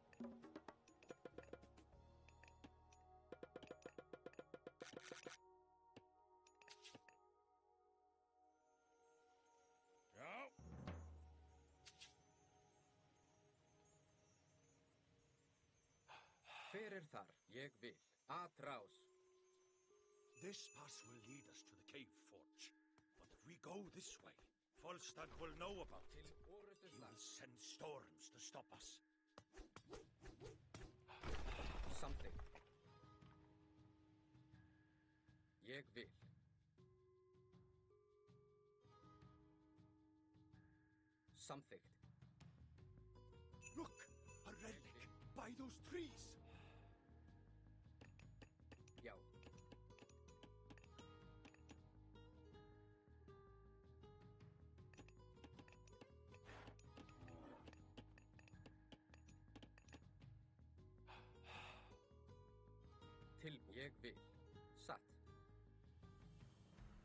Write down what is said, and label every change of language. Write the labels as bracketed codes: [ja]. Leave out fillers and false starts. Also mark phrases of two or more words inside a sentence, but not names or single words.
[is] Já. Hver þar? Ég vil. Atrás. [en] This pass will lead us to the cave forge. But if we go this way, Volstagg will know about it. [is] Til [en] He [is] orustuslag. [en] will send storms to stop us. [is] Samþykkt. Ég vil. Samþykkt. [en] Look! A relic! By those trees! [is] Já. Til ég vil.